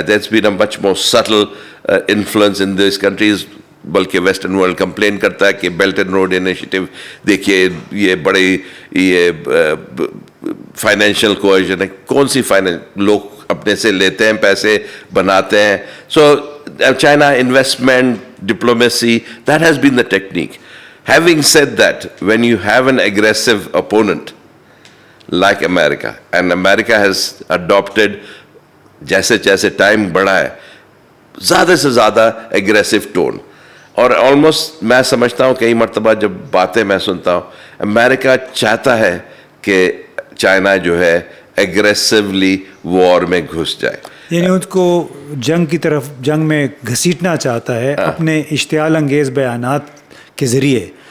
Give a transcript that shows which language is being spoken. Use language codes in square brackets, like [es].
[en] That's been a much more subtle influence in this countries. [hi] बल्कि western world complain करता है कि belt and road initiative देखिए, ये बड़ी ये फाइनेंशियल कोएजन है. कौन सी फाइनेंस, लोग अपने से लेते हैं, पैसे बनाते हैं. [en] So China investment, diplomacy, that has been the technique. Having said that, when you have an aggressive opponent like America, and America has adopted, [hi] जैसे जैसे टाइम बढ़ा है, ज़्यादा से ज़्यादा aggressive [en] tone. [hi] और ऑलमोस्ट मैं समझता हूँ कई मरतबा जब बातें मैं सुनता हूँ, अमेरिका चाहता है कि चाइना जो है एग्रेसिवली वॉर में घुस जाए, यानी उसको जंग की तरफ, जंग में घसीटना चाहता है अपने इश्तियाल अंगेज़ बयानात के ज़रिए.